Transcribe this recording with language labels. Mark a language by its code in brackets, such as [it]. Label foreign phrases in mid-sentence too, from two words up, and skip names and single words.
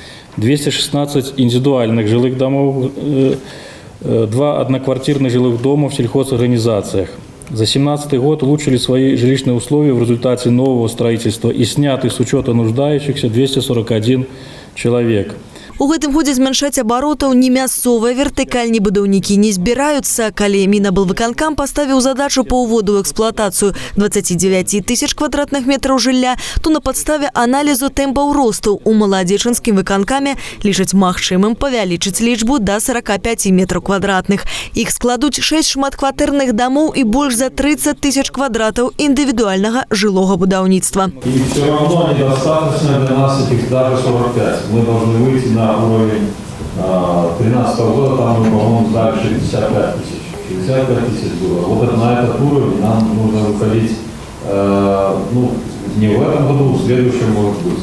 [ru] 216 индивидуальных жилых домов, 2 одноквартирных жилых дома в сельхозорганизациях. За 2017 год улучшили свои жилищные условия в результате нового строительства и сняты с учета нуждающихся 241 человек. [be] У гэтым годзе змяншаць абаротаў ні мясцовыя вертыкальні будаўнікі не збіраюцца. Калі Мінаблвыканкам паставіў задачу па ўводу ў эксплуатацыю 29 тысяч квадратных метраў жылля, то на падставе аналізу тэмпаў росту у Маладзечынскім выканкаме лічаць магчымым павялічыць лічбу да 45 метраў квадратных. Іх складуць 6 шматкватэрных дамоў і больш за 30 тысяч квадратаў індывідуальнага жылога будаўніцтва. [ru] И все равно недостаточно для нас этих даже 45. Мы должны выйти на уровень 2013 года, там мы, по-моему, сдали 65 тысяч. 65 тысяч было. Вот на этот уровень нам нужно выходить, не в этом году, в следующем, может быть.